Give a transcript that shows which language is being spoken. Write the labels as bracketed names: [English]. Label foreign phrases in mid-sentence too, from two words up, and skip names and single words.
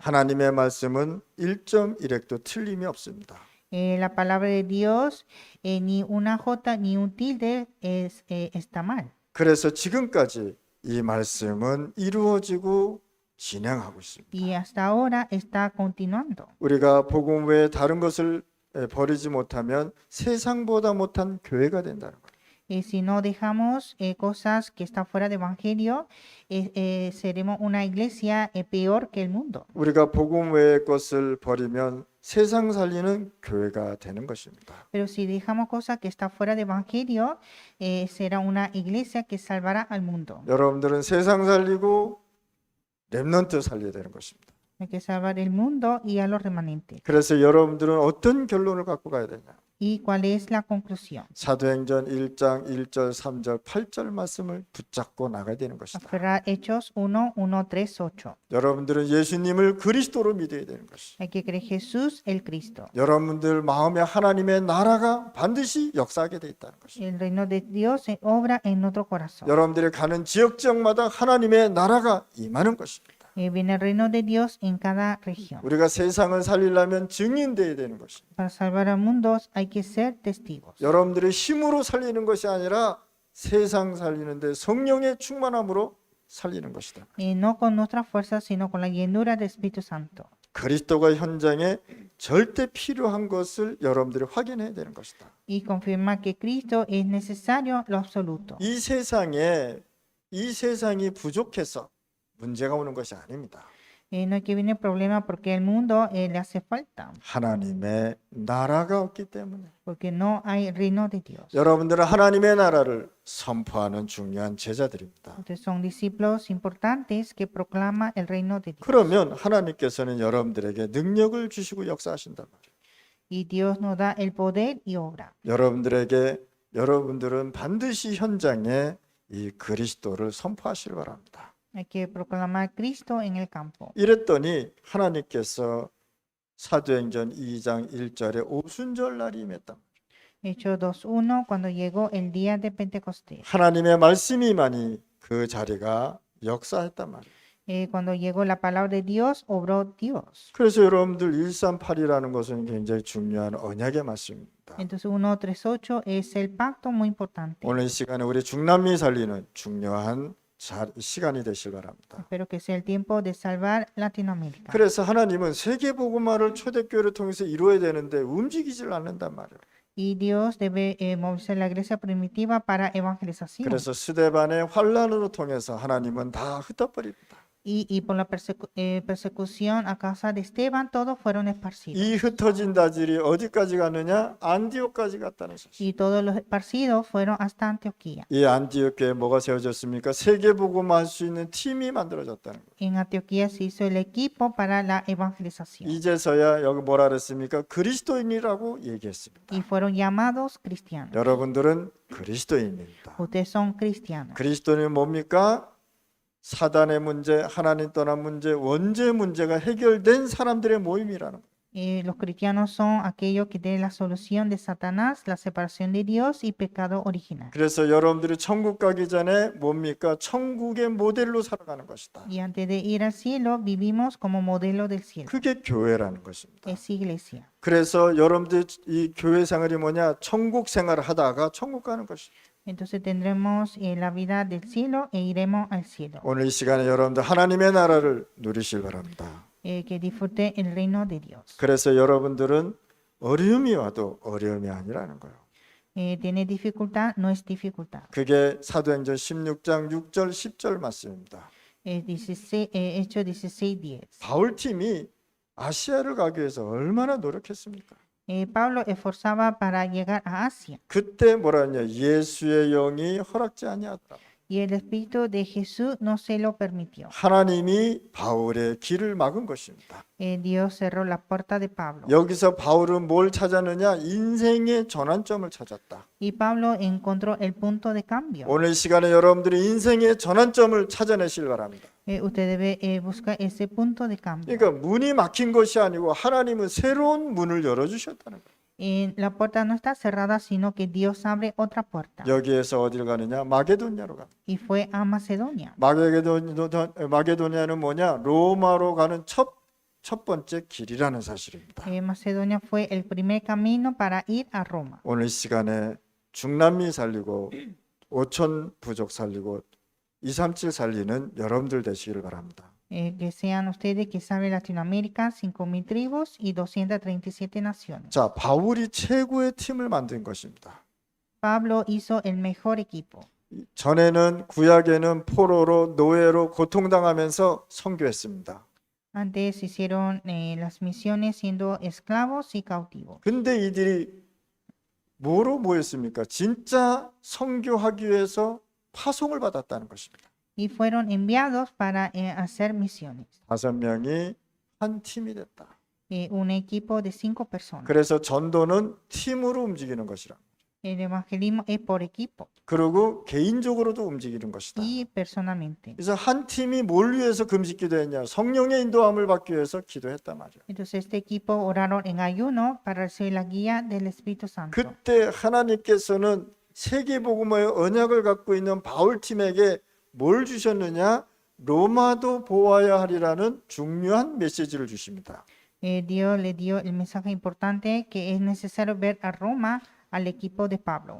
[Korean] 하나님의 말씀은 1.1획도 틀림이 없습니다. [Spanish] La palabra de Dios, ni una jota ni un tilde está mal. [Korean] 그래서 지금까지 이 말씀은 이루어지고 진행하고 있습니다. [Spanish] Y hasta ahora está continuando. [Korean] 우리가 복음 외에 다른 것을 버리지 못하면 세상보다 못한 교회가 된다는 거예요. [Spanish] Si no dejamos cosas que están fuera del evangelio, seremos una iglesia peor que el mundo. [Korean] 우리가 복음 외의 것을 버리면 세상 살리는 교회가 되는 것입니다. [Spanish] Pero si dejamos cosas que están fuera del evangelio, será una iglesia que salvará al mundo. [Korean] 여러분들은 세상 살리고 렘넌트 살려야 되는 것입니다. [Spanish] Hay que salvar el mundo y a los remanentes. [Korean] 그래서 여러분들은 어떤 결론을 갖고 가야 되냐? [Spanish] ¿Y cuál es la conclusión? [Korean] 사도행전 1장 1절 3절 8절 말씀을 붙잡고 나가야 되는 것이다. [Spanish] Aferrar Hechos 1, 1, 3, 8. [Korean] 여러분들은 예수님을 그리스도로 믿어야 되는 것이다. [Spanish] Hay que creer Jesús el Cristo. [Korean] 여러분들 마음에 하나님의 나라가 반드시 역사하게 돼 있다는 것이다. [Spanish] El reino de Dios se obra en nuestro corazón. [Korean] 여러분들이 가는 지역마다 하나님의 나라가 임하는 것입니다. [Spanish] Viene el reino de Dios en cada región. [Korean] 우리가 세상을 살리려면 증인되어야 되는 것입니다. [Spanish] Para salvar al mundo hay que ser testigos. [Korean] 여러분들의 힘으로 살리는 것이 아니라 세상 살리는데 성령의 충만함으로 살리는 것이다. [Spanish] No con nuestras fuerzas, sino con la llenura del Espíritu Santo. [Korean] 그리스도가 현장에 절대 필요한 것을 여러분들이 확인해야 되는 것이다. [Spanish] Y confirmar que Cristo es necesario lo absoluto. [Korean] 이 세상이 부족해서 문제가 오는 것이 아닙니다. [Spanish] No es que viene el problema porque el mundo le hace falta, [Korean] 하나님의 나라가 없기 때문에 [Spanish] porque no hay reino de Dios. [Korean] 여러분들은 하나님의 나라를 선포하는 중요한 제자들입니다. [Spanish] Ustedes son discípulos importantes que proclaman el reino de Dios. [Korean] 그러면 하나님께서는 여러분들에게 능력을 주시고 역사하신단 말이에요. [Spanish] Y Dios nos da el poder y obra. [Korean] 여러분들은 반드시 현장에 이 그리스도를 선포하시길 바랍니다. [Spanish] Hay que proclamar Cristo en el campo. [Korean] 이랬더니 하나님께서 사도행전 2장 1절에 오순절 날이 임했다. [Spanish] Hechos 2:1, cuando llegó el día de Pentecostés. [Korean] 하나님의 말씀이 많이 그 자리가 역사했단 말이에요. [Spanish] Cuando llegó la palabra de Dios, obró Dios. [Korean] 그래서 여러분들 138이라는 것은 굉장히 중요한 언약의 말씀입니다. [Spanish] Entonces 1:38 es el pacto muy importante. [Korean] 오늘 이 시간에 우리 중남미 살리는 중요한 시간이 되실 바랍니다. [Spanish] Espero que sea el tiempo de salvar Latinoamérica. [Korean] 그래서 하나님은 세계 복음화를 초대교회를 통해서 이루어야 되는데 움직이질 않는단 말이에요. [Spanish] Y Dios debe movilizar la iglesia primitiva para evangelización. [Korean] 그래서 스데반의 환란으로 통해서 하나님은 다 흩어버립니다. [Spanish] y por la persecución a causa de Esteban, todos fueron esparcidos. [Korean] 이 흩어진 다질이 어디까지 가느냐? 안디옥까지 갔다는 사실. [Spanish] Y todos los esparcidos fueron hasta Antioquía. [Korean] 이 안디옥 교회에 뭐가 세워졌습니까? 세계복음화 할 수 있는 팀이 만들어졌다는 거예요. [Spanish] En Antioquía se hizo el equipo para la evangelización [Korean] 이제서야 여기 뭐라 그랬습니까? 그리스도인이라고 얘기했습니다. [Spanish] y fueron llamados cristianos. [Korean] 여러분들은 그리스도인입니다. [Spanish] Ustedes son cristianos. [Korean] 그리스도인이 뭡니까? 사단의 문제, 하나님 떠난 문제, 원죄 문제가 해결된 사람들의 모임이라는 거예요. [Spanish] Los cristianos son aquellos que tienen la solución de Satanás, la separación de Dios y pecado original. [Korean] 그래서 여러분들이 천국 가기 전에 뭡니까? 천국의 모델로 살아가는 것이다. [Spanish] Y antes de ir al cielo, vivimos como modelo del cielo. [Korean] 그게 교회라는 것입니다. [Spanish] Es iglesia. [Korean] 그래서 여러분들 이 교회 생활이 뭐냐? 천국 생활을 하다가 천국 가는 것이다. [Spanish] Entonces tendremos la vida del cielo e iremos al cielo. [Korean] 오늘 이 시간에 여러분들 하나님의 나라를 누리실 바랍니다. [Spanish] Que disfrute el reino de Dios. [Korean] 그래서 여러분들은 어려움이 와도 어려움이 아니라는 거예요. [Spanish] Tiene dificultad, no es dificultad. [Korean] 그게 사도행전 16장 6절 10절 말씀입니다. [Spanish] Hechos 16:10. [Korean] 바울 팀이 아시아를 가기 위해서 얼마나 노력했습니까? [Spanish] Pablo esforzaba para llegar a Asia [Korean] 그때 뭐라 하냐? 예수의 영이 허락지 아니하더라. [Spanish] y el Espíritu de Jesús no se lo permitió. [Korean] 하나님이 바울의 길을 막은 것입니다. [Spanish] Dios cerró la puerta de Pablo. [Korean] 여기서 바울은 뭘 찾았느냐? 인생의 전환점을 찾았다. [Spanish] Y Pablo encontró el punto de cambio. [Korean] 오늘 시간에 여러분들이 인생의 전환점을 찾아내실 바랍니다. [Spanish] Usted debe buscar ese punto de cambio. [Korean] 그러니까 문이 막힌 것이 아니고 하나님은 새로운 문을 열어주셨다는 거예요. [Spanish] La puerta no está cerrada, sino que Dios abre otra puerta. [Korean] 여기에서 어딜 가느냐? 마게도냐로 갑니다. [Spanish] Y fue a Macedonia. [Korean] 마게도냐는 뭐냐? 로마로 가는 첫 번째 길이라는 사실입니다. [Spanish] Macedonia fue el primer camino para ir a Roma. [Korean] 오늘 시간에 중남미 살리고 5천 부족 살리고 237 살리는 여러분들 되시기를 바랍니다. [Spanish] Que sean ustedes que saben Latinoamérica, 5,000 tribus y 237 naciones. [Korean] 자, 바울이 최고의 팀을 만든 것입니다. [Spanish] Pablo hizo el mejor equipo. [Korean] 전에는 구약에는 포로로 노예로 고통당하면서 선교했습니다. [Spanish] Antes hicieron las misiones siendo esclavos y cautivos. [Korean] 근데 이들이 뭐로 모였습니까? 진짜 선교하기 위해서 파송을 받았다는 것입니다. [Spanish] Y fueron enviados para hacer misiones. [Korean] 5명이 한 팀이 됐다. [Spanish] Un equipo de 5 personas. [Korean] 그래서 전도는 팀으로 움직이는 것이라. [Spanish] El evangelismo es por equipo [Korean] 그리고 개인적으로도 움직이는 것이다. [Spanish] y personalmente. [Korean] 그래서 한 팀이 뭘 위해서 금식 기도했냐? 성령의 인도함을 받기 위해서 기도했단 말이에요. [Spanish] Entonces este equipo oraron en ayuno para recibir la guía del Espíritu Santo. [Korean] 그때 하나님께서는 세계복음의 언약을 갖고 있는 바울 팀에게 뭘 주셨느냐? 로마도 보아야 하리라는 중요한 메시지를 주십니다. [Spanish] Dios le dio el mensaje importante que es necesario ver a Roma al equipo de Pablo.